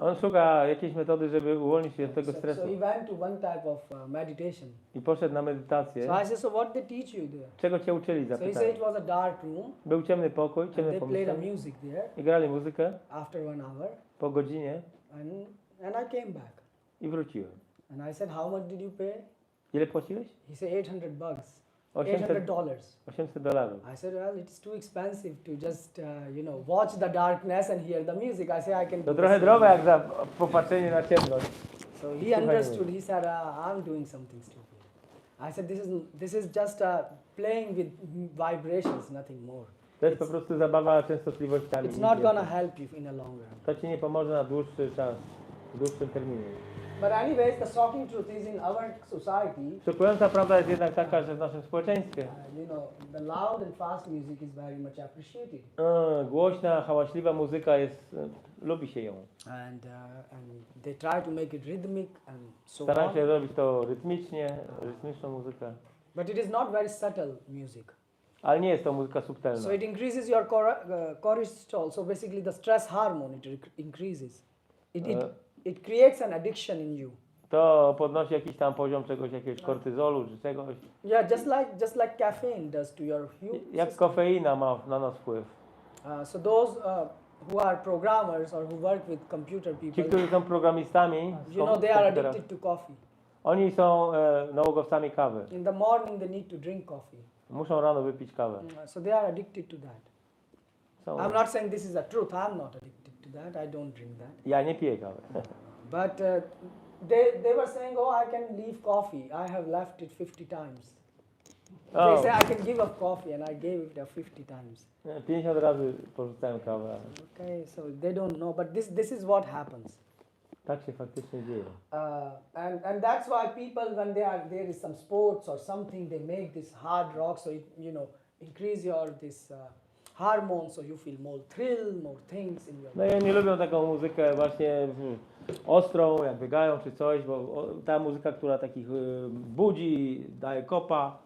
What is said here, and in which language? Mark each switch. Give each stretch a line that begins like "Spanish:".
Polish: On szuka jakiejś metody, żeby uwolnić się od tego stresu.
English: So he went to one type of meditation.
Polish: I poszedł na medytację.
English: So I said, so what they teach you there?
Polish: Czego cię uczyli?
English: So he said
Polish: Zapytałem.
English: it was a dark room.
Polish: Był ciemny pokój,
English: And
Polish: ciemne
English: they played a
Polish: pomieszczenie.
English: music there
Polish: I grali muzykę
English: after 1 hour.
Polish: po godzinie
English: And I came back.
Polish: i wróciłem.
English: And I said, how much did you pay?
Polish: Ile płaciłeś?
English: He said $800.
Polish: $800. $800.
English: I said, well, it's too expensive to just, watch the darkness and hear the music. I said, I can.
Polish: To trochę drogo jak za popatrzenie na ciemność.
English: So he understood. He said, I'm doing something stupid. I said, this is just playing with vibrations, nothing more.
Polish: To jest po prostu zabawa częstotliwościami.
English: It's not gonna help you in a long run.
Polish: To ci nie pomoże na dłuższy czas, w dłuższym terminie.
English: But anyways, the shocking truth is in our society,
Polish: Szokująca prawda jest jednak taka, że w naszym społeczeństwie
English: the loud and fast music is very much appreciated.
Polish: Głośna, hałaśliwa muzyka jest, lubi się ją.
English: And they try to make it rhythmic and so
Polish: Staram
English: on.
Polish: się robić to rytmiczną muzykę.
English: But it is not very subtle music.
Polish: Ale nie jest to muzyka subtelna.
English: So it increases your cortisol. So basically the stress hormone, it increases. It creates an addiction in you.
Polish: To podnosi jakiś tam poziom jakiegoś kortyzolu czy czegoś.
English: Yeah, just like caffeine does to your
Polish: Jak kofeina ma na nas wpływ.
English: So those who are programmers or who work with computer people,
Polish: Ci, którzy są programistami,
English: they are addicted to coffee.
Polish: Oni są nałogowcami kawy.
English: In the morning they need to drink coffee.
Polish: Muszą rano wypić kawę.
English: So they are addicted to that. I'm not saying this is a truth. I'm not addicted to that. I don't drink that.
Polish: Ja nie piję kawy.
English: But they were saying, oh, I can leave coffee. I have left it 50 times. They say I can give up coffee, and I gave it 50 times.
Polish: 50 razy porzucałem kawę.
English: Okay, so they don't know, but this is what happens.
Polish: Tak się faktycznie dzieje.
English: And that's why people, when there is some sports or something, they make this hard rock, so it, increase your hormones, so you feel more thrill, more things in your
Polish: No i oni lubią taką muzykę właśnie ostrą, jak biegają czy coś, bo ta muzyka, która takich budzi, daje kopa.